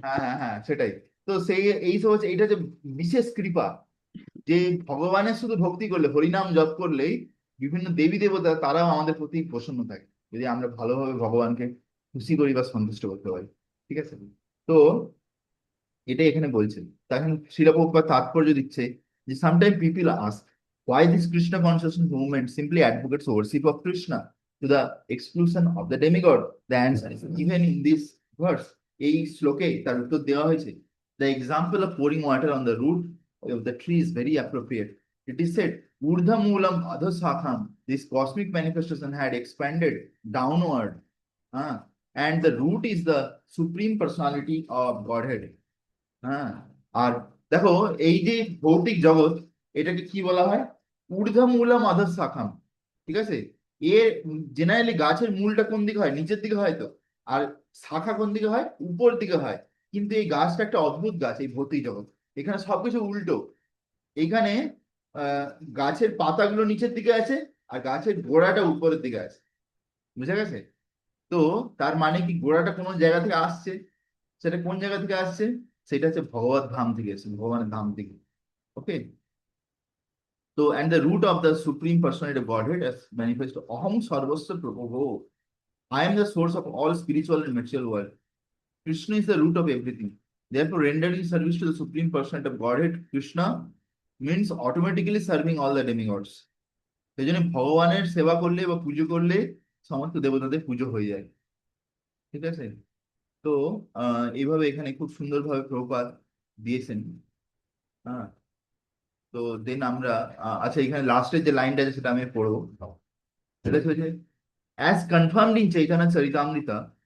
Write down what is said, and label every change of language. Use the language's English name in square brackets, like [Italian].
[Bangla] হ্যাঁ, হ্যাঁ, হ্যাঁ, সেটাই। তো সেই এই সব হচ্ছে, এইটা যে বিশেষ কৃপা, যে ভগবানের শুধু ভক্তি করলে, হরিনাম জপ করলেই বিভিন্ন দেবী দেবতা তারাও আমাদের প্রতি প্রসন্ন থাকে, যদি আমরা ভালোভাবে ভগবানকে খুশি করি বা সন্তুষ্ট করতে পারি। ঠিক আছে? তো এটাই এখানে বলছে। তখন শিলা প্রভুপাদ তাৎপর্য দিচ্ছে যে [English] Sometime people ask why this Krishna consciousness movement simply advocates worship of Krishna to the exclusion of the demigod. The answer is given in this verse. [Bangla] এই শ্লোকে তার উত্তর দেওয়া হয়েছে। [English] The example of pouring water on the root of the tree is very appropriate. It is said, [Sanskrit] Urdhva Moolam Adho Sakham, [English] this cosmic manifestation had expanded downward. And the root is the supreme personality of Godhead. [Bangla] হ্যাঁ। আর দেখো, এই যে ভৌতিক জগৎ, এটাকে কি বলা হয়? ঊর্ধ্বমূলম অধঃ শাখাম। ঠিক আছে? এর জেনারেলি গাছের মূলটা কোন দিকে হয়? নিচের দিকে হয় তো। আর শাখা কোন দিকে হয়? উপর দিকে হয়। কিন্তু এই গাছটা একটা অদ্ভুত গাছ, এই ভৌতিক জগৎ। এখানে সবকিছু উল্টো। এখানে আহ গাছের পাতাগুলো নিচের দিকে আছে, আর গাছের গোড়াটা উপরের দিকে আছে। বুঝা গেছে? তো তার মানে কি, গোড়াটা কোনো জায়গা থেকে আসছে। সেটা কোন জায়গা থেকে আসছে? সেটা হচ্ছে ভগবত ধাম থেকে এসেছে, ভগবানের ধাম থেকে। ওকে। [English] তো and the root of the supreme personality of Godhead as manifest [Sanskrit] aham sarvasya prabhu, [English] I am the source of all spiritual and material world. Krishna is the root of everything. Therefore, rendering service to the supreme personality of Godhead, Krishna, means automatically serving all the demigods. [Bangla] সেই জন্য ভগবানের সেবা করলে বা পুজো করলে সমস্ত দেবতাদের পুজো হয়ে যায়। ঠিক আছে? তো এইভাবে এখানে খুব সুন্দরভাবে প্রভুপাদ দিয়েছেন। হ্যাঁ। তো দেন আমরা আচ্ছা, এখানে লাস্টের যে লাইনটা আছে সেটা আমি পড়বো। সেটা হচ্ছে, [English] as confirmed in Chaitanya Charitamrita,